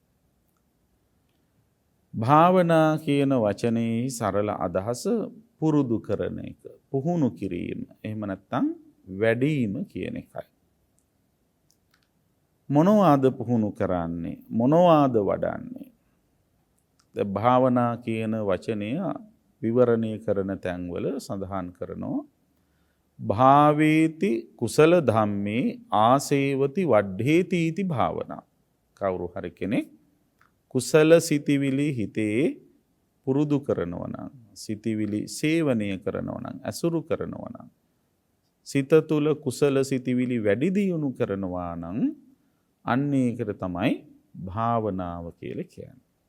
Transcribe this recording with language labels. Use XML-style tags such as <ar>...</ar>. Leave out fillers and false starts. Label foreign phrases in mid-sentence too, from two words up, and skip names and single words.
<si>භාවනා කියන වචනේ සරල අදහස පුරුදු කරන එක, පුහුණු කිරීම, එහෙම නැත්නම් වැඩිම කියන එකයි. මොනවාද පුහුණු කරන්නේ? මොනවාද වඩන්නේ? භාවනා කියන වචනය විවරණය කරන තැන්වල සඳහන් කරනවා</si> <pi>භාවේති කුසල ධම්මේ ආසේවති වඩ්ඩේති इति භාවනා.</pi> <si>කවුරු හරි කෙනෙක් කුසල සිතිවිලි හිතේ පුරුදු කරනවා නම්, සිතිවිලි සේවනය කරනවා නම්, අසුරු කරනවා නම්, සිත තුළ කුසල සිතිවිලි වැඩි දියුණු කරනවා නම් අන්න ඒකට තමයි භාවනාව කියලා කියන්නේ.</si>